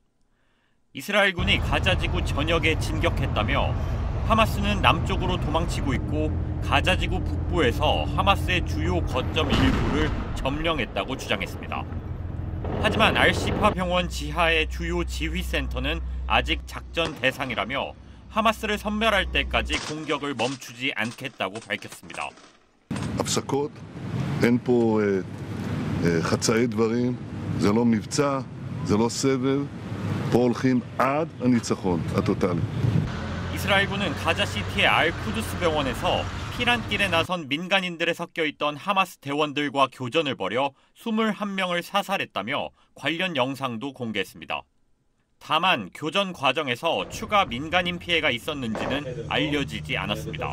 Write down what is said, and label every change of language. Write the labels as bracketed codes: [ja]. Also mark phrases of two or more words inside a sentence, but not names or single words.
[ko] 이스라엘군이 가자 지구 전역에 진격했다며 하마스는 남쪽으로 도망치고 있고 가자 지구 북부에서 하마스의 주요 거점 일부를 점령했다고 주장했습니다. 하지만 알시파 병원 지하의 주요 지휘센터는 아직 작전 대상이라며 하마스를 섬멸할 때까지 공격을 멈추지 않겠다고 밝혔습니다. [he] הפסקות, אין פה חצאי דברים, זה לא מבצע, זה לא סבב, פה הולכים עד הניצחון הטוטלי. [ko] 이스라엘군은 가자시티의 알쿠두스 병원에서 피난길에 나선 민간인들에 섞여 있던 하마스 대원들과 교전을 벌여 21명을 사살했다며 관련 영상도 공개했습니다. 다만 교전 과정에서 추가 민간인 피해가 있었는지는 알려지지 않았습니다.